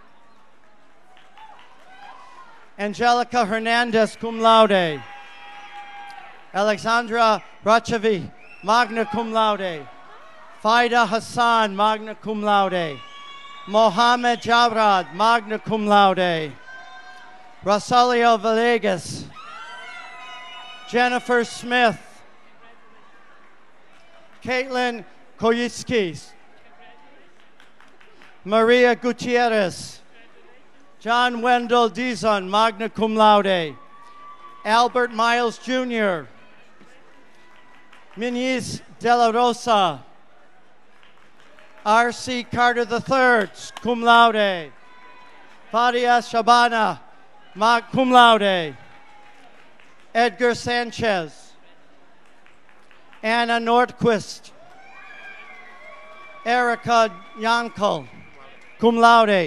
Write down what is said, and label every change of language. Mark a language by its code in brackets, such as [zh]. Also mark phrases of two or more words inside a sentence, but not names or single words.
[en] Angelica Hernandez, [la] cum laude, [en] Alexandra Rachavi, [la] magna cum laude, [en] Faida Hassan, [la] magna cum laude, [en] Mohammed Jabrad, [la] magna cum laude, [en] Rosalio Villegas, Jennifer Smith, Caitlin Koyitskis, Maria Gutierrez, John Wendell Dizon, [la] magna cum laude, [en] Albert Miles Jr., Muniz de la Rosa. R.C. Carter III, [la] cum laude. [en] Fadia Shabana, [la] cum laude. [en] Edgar Sanchez. Anna Nordquist. Erica Yankel, [la] cum laude.